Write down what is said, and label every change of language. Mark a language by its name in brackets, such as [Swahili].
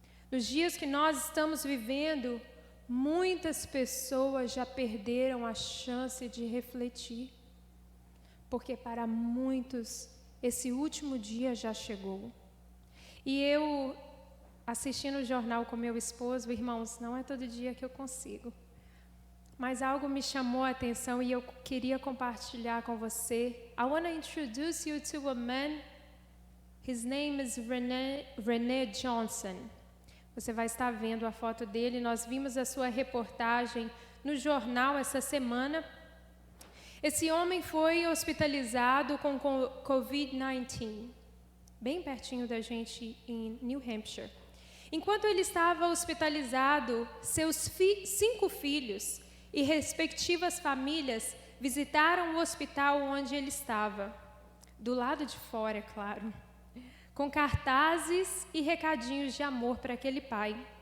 [Portuguese] Nos dias que nós estamos vivendo, muitas pessoas já perderam a chance de refletir, porque para muitos esse último dia já chegou. E eu, assistindo o jornal com meu esposo, irmãos, não é todo dia que eu consigo, mas algo me chamou a atenção e eu queria compartilhar com você. [English] I want to introduce you to a man. His name is René Johnson. [Portuguese] Você vai estar vendo a foto dele. Nós vimos a sua reportagem no jornal essa semana. Esse homem foi hospitalizado com Covid-19, bem pertinho da gente em New Hampshire. Enquanto ele estava hospitalizado, seus 5 filhos e respectivas famílias visitaram o hospital onde ele estava, do lado de fora, é claro, com cartazes e recadinhos de amor para aquele pai.